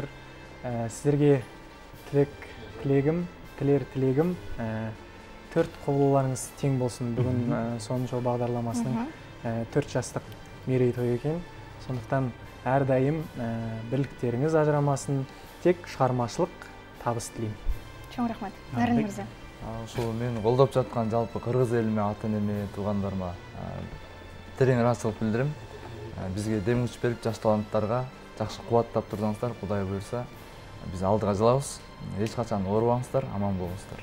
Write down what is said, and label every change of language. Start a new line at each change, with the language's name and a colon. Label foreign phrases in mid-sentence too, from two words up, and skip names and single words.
Kazakh: Сіздерге тілер тілегім 4 қолдауларыңыз тең болсын. Бүгін соның жол бағдарламасының 4 жастық мерейтойы екен. Сондықтан әрдайым бірліктеріңіз ажырамасын, тек шығармашылық табыс тілеймін.
Kyrgyz: Чоң рахмат. Нарын мырза. Ошол мен колдоп жаткан жалпы кыргыз элиме, ата энеме, туугандарыма терең ыраазычылык билдирем. Бизге дем күч берип, жаш таланттарга жакшы кубаттап турсаңыздар, Кудай буйрса, биз алдыга жылабыз. Эч качан оорубаңыздар, аман болуңуздар.